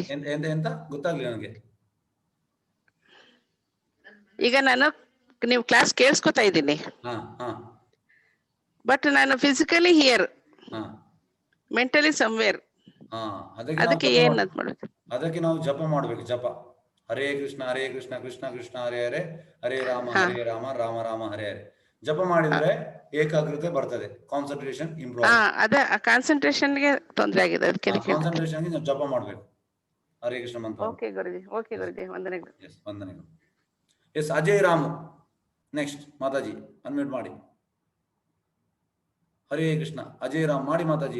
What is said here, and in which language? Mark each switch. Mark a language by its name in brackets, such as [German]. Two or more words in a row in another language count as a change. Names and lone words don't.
[Kannada] ಎಂತ ಗೊತ್ತಾಗ್ಲಿಲ್ಲ ನನಗೆ. ಈಗ ನಾನು ನೀವು ಕ್ಲಾಸ್ ಕೇಳಿಸ್ಕೊತಾ ಇದ್ದೀನಿ, ಬಟ್ ನಾನು [English] physically here, mentally somewhere. [Kannada] ಅದಕ್ಕೆ ಏನ್ ಮಾಡ್ಬೇಕು? ಅದಕ್ಕೆ ನಾವು ಜಪ ಮಾಡ್ಬೇಕು. ಜಪ [Sanskrit] ಹರೇ ಕೃಷ್ಣ ಹರೇ ಕೃಷ್ಣ ಕೃಷ್ಣ ಕೃಷ್ಣ ಹರೇ ಹರೇ, ಹರೇ ರಾಮ ಹರೇ ರಾಮ ರಾಮ ರಾಮ ಹರೇ ಹರೇ. [Kannada] ಜಪ ಮಾಡಿದ್ರೆ ಏಕಾಗ್ರತೆ ಬರ್ತದೆ, [English] concentration improve. [Kannada] ಅದೇ ಕಾನ್ಸಂಟ್ರೇಷನ್ ಗೆ ತೊಂದರೆ ಆಗಿದೆ, ಅದಕ್ಕೆ ಕಾನ್ಸಂಟ್ರೇಷನ್ ಗೆ ಜಪ ಮಾಡ್ಬೇಕು ಹರೇ ಕೃಷ್ಣ ಮಂತ್ರ. ಓಕೆ ಗುರುಜಿ, ಓಕೆ ಗುರುಜಿ, ವಂದನೆಗಳು. ಎಸ್ ವಂದನೆಗಳು. ಎಸ್ ಅಜಯ್ ರಾಮು ನೆಕ್ಸ್ಟ್. ಮಾತಾಜಿ ಅನ್ಮ್ಯೂಟ್ ಮಾಡಿ. [Sanskrit] ಹರೇ ಕೃಷ್ಣ [Kannada] ಅಜಯ್ ರಾಮ್ ಮಾಡಿ ಮಾತಾಜಿ.